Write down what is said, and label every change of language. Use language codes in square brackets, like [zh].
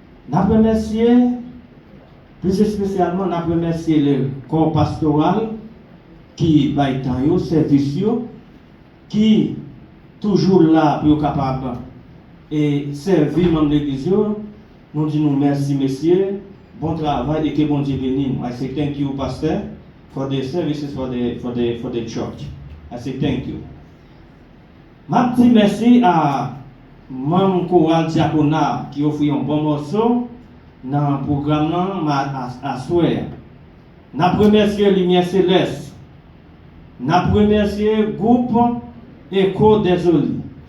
[fr] Nous remercions, plus spécialement, nous remercions le corps pastoral qui va être en service, qui toujours là pour être capable et servir dans l'église. Nous disons merci, messieurs, bon travail et que bon Dieu bénisse. [en] I say thank you, Pastor, for the services for the church. I say thank you. [fr] Je dis merci à mon choral diaconat qui offre un bon morceau dans le programme à soir. Je remercie Lumière Céleste. Je remercie le groupe Écho des Oli.